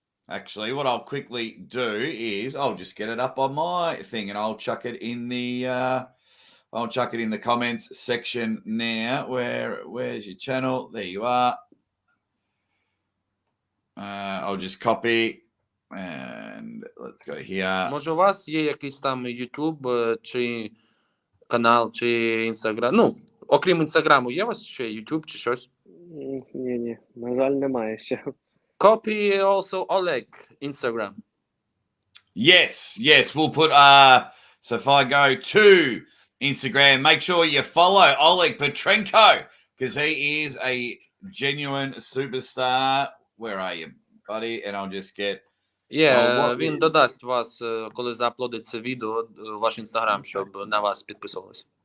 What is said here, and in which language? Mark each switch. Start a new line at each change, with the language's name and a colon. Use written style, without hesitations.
English: Actually, what I'll quickly do is I'll just get it up on my thing and I'll chuck it in the comments section now. Where's your channel? There you are. I'll just copy and let's go here.
Ukrainian: Може у вас є якийсь там YouTube чи канал, чи Instagram? Окрім Інстаграму, є у вас ще YouTube чи щось? Ні, на жаль, немає ще.
English: Copy also Oleg Instagram. Yes, we'll put so if I go to Instagram, make sure you follow Oleg Petrenko, because he is a genuine superstar. Where are you, buddy? And I'll just get
Ukrainian: Він додасть вас, коли заапплодиться відео, ваш Instagram, щоб на вас підписувалися.